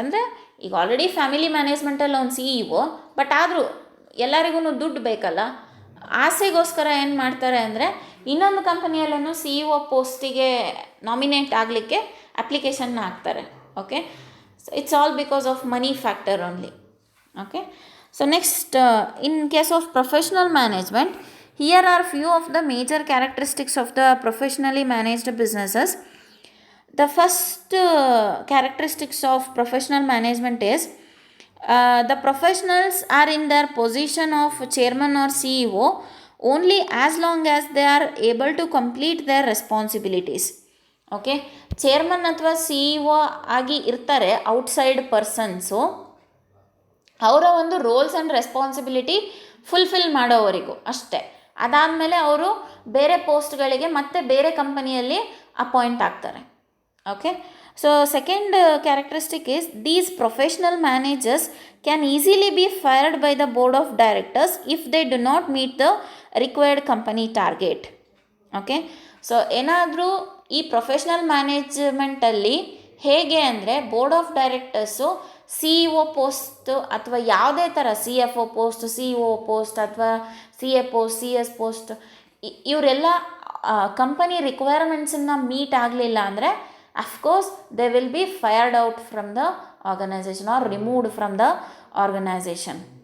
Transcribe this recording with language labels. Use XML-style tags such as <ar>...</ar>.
<kn>ಅಂದರೆ ಈಗ already family ಮ್ಯಾನೇಜ್ಮೆಂಟಲ್ಲಿ ಒಂದು CEO, ಬಟ್ ಆದರೂ ಎಲ್ಲರಿಗೂ ದುಡ್ಡು ಬೇಕಲ್ಲ, ಆಸೆಗೋಸ್ಕರ ಏನು ಮಾಡ್ತಾರೆ ಅಂದರೆ ಇನ್ನೊಂದು ಕಂಪನಿಯಲ್ಲೂ CEO ಪೋಸ್ಟಿಗೆ ನಾಮಿನೇಟ್ ಆಗಲಿಕ್ಕೆ ಅಪ್ಲಿಕೇಶನ್ನ ಹಾಕ್ತಾರೆ.</kn> <en>Okay, so it's all because of money factor only. Okay, so next, in case of professional management, here are few of the major characteristics of the professionally managed businesses. The first characteristics of professional management is the professionals are in their position of chairman or CEO only as long as they are able to complete their responsibilities.</en> <kn>Okay, chairman ಅಥವಾ CEO ಆಗಿ ಇರ್ತಾರೆ outside persons, ಅವರ ಒಂದು rolls and responsibility fulfil ಮಾಡೋವರೆಗೂ ಅಷ್ಟೇ. ಅದಾದಮೇಲೆ ಅವರು ಬೇರೆ ಪೋಸ್ಟ್ಗಳಿಗೆ ಮತ್ತೆ ಬೇರೆ ಕಂಪನಿಯಲ್ಲಿ ಅಪಾಯಿಂಟ್ ಆಗ್ತಾರೆ.</kn> <en>Okay, so second characteristic is these professional managers can easily be fired by the board of directors if they do not meet the required company target.</en> <kn>Okay, so ಏನಾದರೂ ಈ ಪ್ರೊಫೆಷ್ನಲ್ ಮ್ಯಾನೇಜ್ಮೆಂಟಲ್ಲಿ ಹೇಗೆ ಅಂದರೆ board of directors CEO post ಅಥವಾ ಯಾವುದೇ ಥರ CFO post, CEO post ಅಥವಾ CA post, CS post, ಇವರೆಲ್ಲ company ರಿಕ್ವೈರ್ಮೆಂಟ್ಸನ್ನು meet ಆಗಲಿಲ್ಲ ಅಂದರೆ of course</kn> <en>they will be fired out from the organisation</en> <kn>are removed from the organisation.</kn>